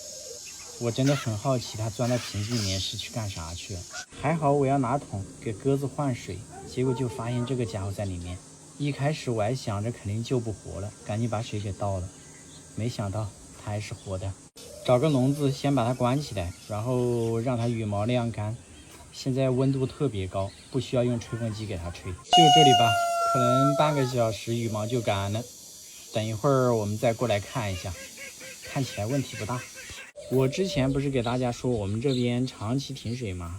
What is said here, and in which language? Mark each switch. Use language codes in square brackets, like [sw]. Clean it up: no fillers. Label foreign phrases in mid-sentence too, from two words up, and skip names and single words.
[zh] 我真的很好奇，它鑽到瓶子裡面是去幹啥去了。還好我要拿桶給鴿子換水，結果就發現這個家伙在裡面。一開始我還想着肯定救不活了，趕緊把水給倒了，没想到它還是活的。找个籠子先把它關起來，然後讓它羽毛晾乾。現在溫度特別高，不需要用吹風機給它吹。就這裡吧，可能半個小時羽毛就乾了。等一會兒我們再過來看一下，看起來問題不大。我之前不是給大家說我們這邊長期停水嗎？